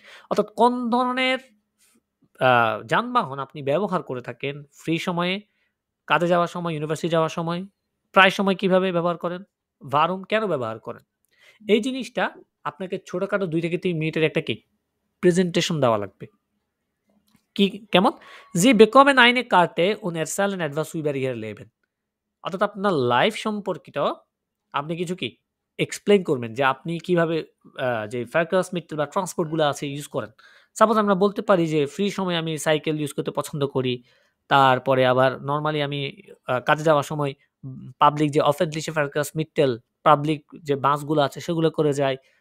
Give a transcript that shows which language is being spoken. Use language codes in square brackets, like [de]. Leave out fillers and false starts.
[bn] অর্থাৎ কোন ধরনের যানবাহন আপনি ব্যবহার করে থাকেন ফ্রি সময়ে, কাজে যাওয়ার সময়, ইউনিভার্সিটি যাওয়ার সময়, প্রায় সময় কিভাবে ব্যবহার করেন, [de] warum [bn] কেন ব্যবহার করেন। এই জিনিসটা আপনাকে ছোটখাটো ২ থেকে ৩ মিনিটের একটা কি প্রেজেন্টেশন দেওয়া লাগবে। কি কেমন? [de] Sie bekommen eine Karte und erzählen etwas über ihr Leben. [bn] অর্থাৎ আপনার লাইফ সম্পর্কিত আপনি কিছু কি এক্সপ্লেইন করবেন যে আপনি কিভাবে যে Verkehrsmittel বা ট্রান্সপোর্ট গুলো আছে ইউজ করেন। সাপোজ আমরা বলতে পারি যে ফ্রি সময়ে আমি সাইকেল ইউজ করতে পছন্দ করি। তারপরে আবার নরমালি আমি কাজে যাওয়ার সময় পাবলিক যে [de] öffentliche Verkehrsmittel [bn] পাবলিক যে বাসগুলো আছে সেগুলো করে যাই।